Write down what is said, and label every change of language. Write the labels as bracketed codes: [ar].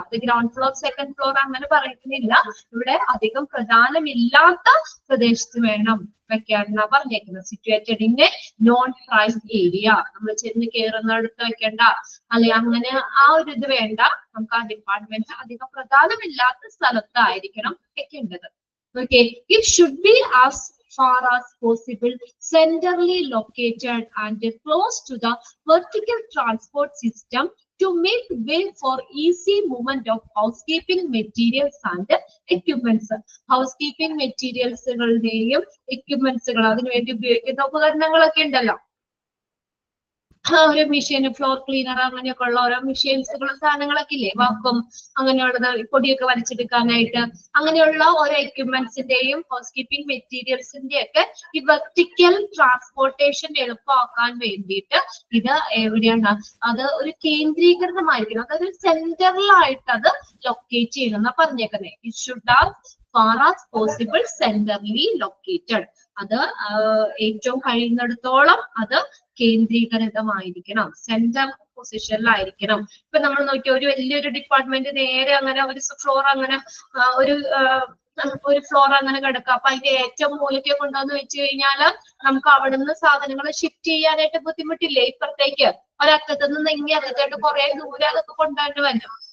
[ml] അത് ground floor, second floor അങ്ങനെ പറയുന്നില്ല. ഇവിടെ അധികം പ്രധാനമില്ലാത്ത പ്രദേശത്ത് വേണം വെക്കാനാ പറഞ്ഞേക്കുന്നത്. [en] situated in a non prime area, [ml] നമ്മൾ ചെന്ന് കയറുന്നിടത്ത് വെക്കണ്ട, അല്ലെ അങ്ങനെ ആ ഒരു ഇത് വേണ്ട. നമുക്ക് ആ ഡിപ്പാർട്ട്മെന്റ് അധികം പ്രധാനമില്ലാത്ത സ്ഥലത്തായിരിക്കണം വെക്കേണ്ടത്. [en] Okay, it should be as far as possible centrally located and close to the vertical transport system to make way for easy movement of housekeeping materials and equipments. [ml] Housekeeping മെറ്റീരിയൽസുകളുടെയും എക്യുപ്മെന്റ്സുകൾ അതിനുവേണ്ടി ഉപയോഗിക്കുന്ന ഉപകരണങ്ങളൊക്കെ ഉണ്ടല്ലോ. ഒരു മെഷീൻ, ഫ്ലോർ ക്ലീനർ, അങ്ങനെയൊക്കെ ഉള്ള ഓരോ മെഷീൻസുകളും സാധനങ്ങളൊക്കെ ഇല്ലേ, വാക്കും അങ്ങനെയുള്ളത്, പൊടിയൊക്കെ വലിച്ചെടുക്കാനായിട്ട്, അങ്ങനെയുള്ള ഓരോ എക്യുപ്മെന്റ്സിന്റെയും ഹൗസ് കീപ്പിംഗ് മെറ്റീരിയൽസിന്റെ ഒക്കെ ഈ വെർട്ടിക്കൽ ട്രാൻസ്പോർട്ടേഷൻ എളുപ്പമാക്കാൻ വേണ്ടിയിട്ട് ഇത് എവിടെയാണ്, അത് ഒരു കേന്ദ്രീകൃതമായിരിക്കണം, അതൊരു സെന്ററിലായിട്ട് അത് ലൊക്കേറ്റ് ചെയ്യണം എന്നാ പറഞ്ഞേക്കുന്നത്. [en] It should have far as possible centrally located. [ml] അത് ഏറ്റവും കഴിയുന്നിടത്തോളം അത് കേന്ദ്രീകൃതമായിരിക്കണം, സെന്റർ പൊസിഷനിലായിരിക്കണം. ഇപ്പൊ നമ്മൾ നോക്കിയ ഒരു വലിയൊരു ഡിപ്പാർട്ട്മെന്റ് നേരെ അങ്ങനെ ഒരു ഫ്ലോർ അങ്ങനെ ഒരു ഫ്ലോർ അങ്ങനെ കിടക്കുക, അപ്പൊ അതിന്റെ ഏറ്റവും മൂലയ്ക്ക് കൊണ്ടുവന്ന് വെച്ച് കഴിഞ്ഞാല് നമുക്ക് അവിടുന്ന് സാധനങ്ങൾ ഷിഫ്റ്റ് ചെയ്യാനായിട്ട് ബുദ്ധിമുട്ടില്ലേ, ഇപ്പുറത്തേക്ക് ഒരറ്റത്ത് നിന്ന് ഇങ്ങേ അറ്റത്തോട്ട് കുറെ ദൂരം അതൊക്കെ കൊണ്ടുവന്ന് വരും.